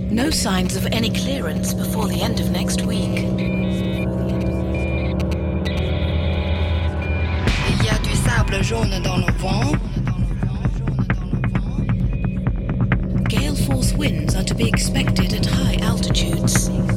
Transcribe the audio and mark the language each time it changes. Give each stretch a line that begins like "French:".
English: Signs of any clearance before the end of next week.
French: Il y a du sable jaune dans le vent.
English: Gale force winds are to be expected at high altitudes.